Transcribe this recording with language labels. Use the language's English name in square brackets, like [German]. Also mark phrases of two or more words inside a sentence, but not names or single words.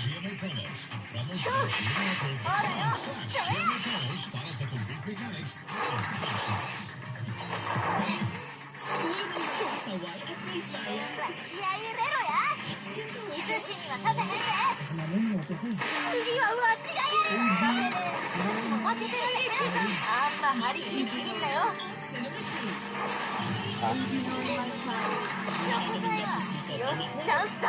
[Japanese] そう。ほらよ。それ。 [Filipino] Saway at may saya. [Japanese] 気合い入れろや。水木にはさせへんぜ。次はわしがやる。私も負けてられへん。あんた張り切りすぎんだよ。食材はよし、チャンスだ。